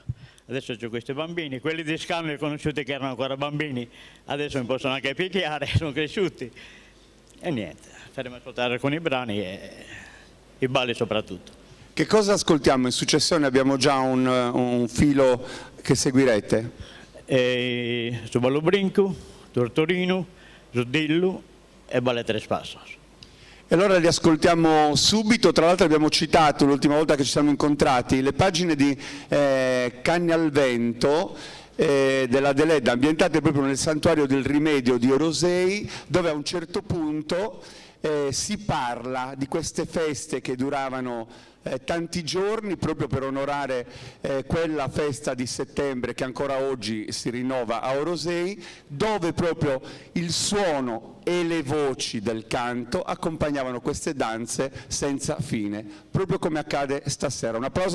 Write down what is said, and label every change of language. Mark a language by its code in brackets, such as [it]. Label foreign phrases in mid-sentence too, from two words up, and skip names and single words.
[it] Adesso c'ho questi bambini, quelli di Scano li ho conosciuti che erano ancora bambini, adesso mi possono anche picchiare, sono cresciuti. E niente, faremo ascoltare alcuni brani e i balli soprattutto. Che cosa ascoltiamo? In successione abbiamo già un filo che seguirete. Su ballo brinco, tortorino, Zudillu e balle Tres Passos. E allora li ascoltiamo subito. Tra l'altro abbiamo citato l'ultima volta che ci siamo incontrati le pagine di Canne al Vento della Deledda, ambientate proprio nel santuario del Rimedio di Orosei, dove a un certo punto si parla di queste feste che duravano tanti giorni proprio per onorare quella festa di settembre che ancora oggi si rinnova a Orosei, dove proprio il suono e le voci del canto accompagnavano queste danze senza fine, proprio come accade stasera.